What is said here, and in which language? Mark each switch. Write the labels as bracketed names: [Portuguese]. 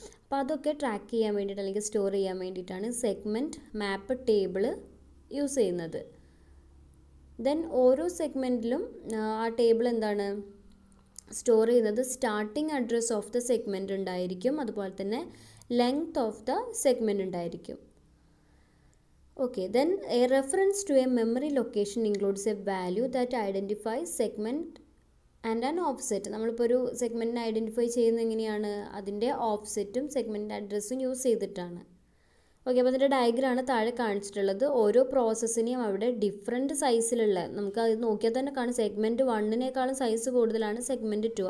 [Malayalam] അപ്പോൾ അതൊക്കെ ട്രാക്ക് ചെയ്യാൻ വേണ്ടിയിട്ട് അല്ലെങ്കിൽ സ്റ്റോർ ചെയ്യാൻ വേണ്ടിയിട്ടാണ് സെഗ്മെൻറ്റ് മാപ്പ് ടേബിൾ യൂസ് ചെയ്യുന്നത്. ദെൻ ഓരോ സെഗ്മെൻറ്റിലും ആ ടേബിൾ എന്താണ് സ്റ്റോർ ചെയ്യുന്നത്, starting address of the segment ഉണ്ടായിരിക്കും, അതുപോലെ തന്നെ ലെങ്ത് ഓഫ് ദ സെഗ്മെൻറ്റ് ഉണ്ടായിരിക്കും. [English] Okay, then a reference to a memory location includes a value that identifies segment and an offset. [Malayalam] നമ്മളിപ്പോൾ ഒരു സെഗ്മെൻറ്റിനെ ഐഡൻറ്റിഫൈ ചെയ്യുന്നത് എങ്ങനെയാണ്, അതിൻ്റെ ഓഫ്സെറ്റും സെഗ്മെൻറ്റ് അഡ്രസ്സും യൂസ് ചെയ്തിട്ടാണ്. ഓക്കെ, അപ്പോൾ അതിൻ്റെ ഡയഗ്രാണ് താഴെ കാണിച്ചിട്ടുള്ളത്. ഓരോ പ്രോസസ്സിനെയും അവിടെ ഡിഫറെൻറ്റ് സൈസിലുള്ള, നമുക്ക് അത് നോക്കിയാൽ തന്നെ കാണും, സെഗ്മെൻറ്റ് 1നേക്കാളും സൈസ് കൂടുതലാണ് സെഗ്മെൻറ്റ് 2.